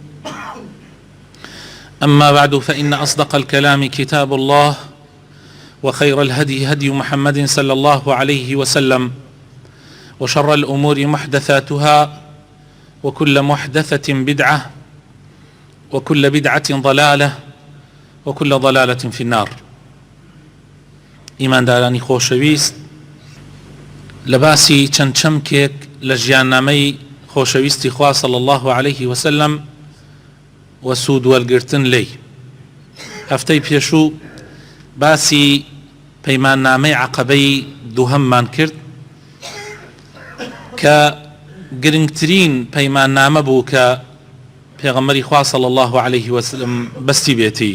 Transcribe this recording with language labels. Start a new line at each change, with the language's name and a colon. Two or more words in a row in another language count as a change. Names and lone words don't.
Arabic: أما بعد، فإن أصدق الكلام كتاب الله، وخير الهدي هدي محمد صلى الله عليه وسلم، وشر الأمور محدثاتها، وكل محدثة بدعة، وكل بدعة ضلالة، وكل ضلالة في النار.
Central Kurdish: إيمان داراني خوشويست، لباسي چەند چەمکێک لە ژیاننامەی خۆشەویستی خوا
Arabic: صلی الله عليه وسلم
Central Kurdish: و سوود وەرگرتن لێی. هەفتەی پێشوو باسی پەیماننامەی عەقەبەی دووهەممان کرد کە گرنگترین پەیماننامە بوو کە پێغەمبەری خوا
Arabic: صلی الله عليه وسلم
Central Kurdish: بەستی بێتی.